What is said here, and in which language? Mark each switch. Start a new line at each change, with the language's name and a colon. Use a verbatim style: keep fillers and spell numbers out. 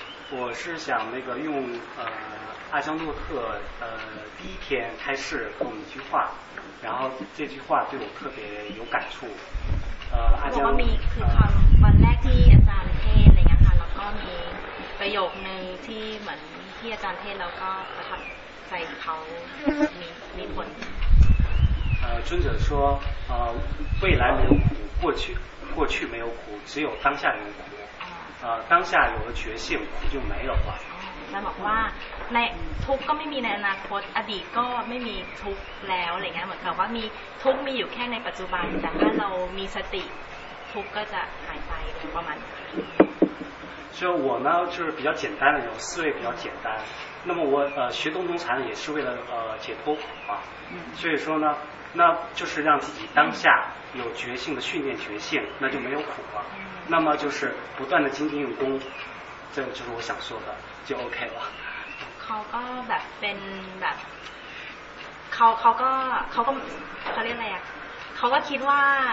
Chinese: 我是想那个用呃阿姜诺特呃第一天开示跟我们一句话，然后这句话对我特别有感触。
Thai: เขาบอกว่ามีคือตอนวันแรกที่อาจารย์เทศอะไรเงี้ยค่ะแล้วก็มีประโยคนึงที่เหมือนที่อาจารย์เทศแล้วก็ประทับใจเขามีมีผล
Chinese: 呃尊者说呃未来没有苦过去过去没有苦只有当下有苦呃当下有了觉性苦就没有了
Thai: แล้วบอกว่าในทุกข์ก็ไม่มีในอนาคตอดีตก็ไม่มีทุกข์แล้วอะไรเงี้ยเหมือนกับว่ามีทุกข์มีอยู่แค่ในปัจจุบันแต่ถ้าเรามีสติทุกข์ก็จะหายไปประมาณนี้
Chinese: 所以我呢就是比较简单的人思维比较简单那么我呃学洞宗禅也是为了呃解脱苦啊所以说呢那就是让自己当下有觉性的训练觉性那就没有苦了那么就是不断的精进用功这就是我想说的就 OK 了
Thai: เขาก็แบบเป็นแบบเขาเขาก็เขาก็เขาเรียกอะไรอ่ะเขาก็คิดว่า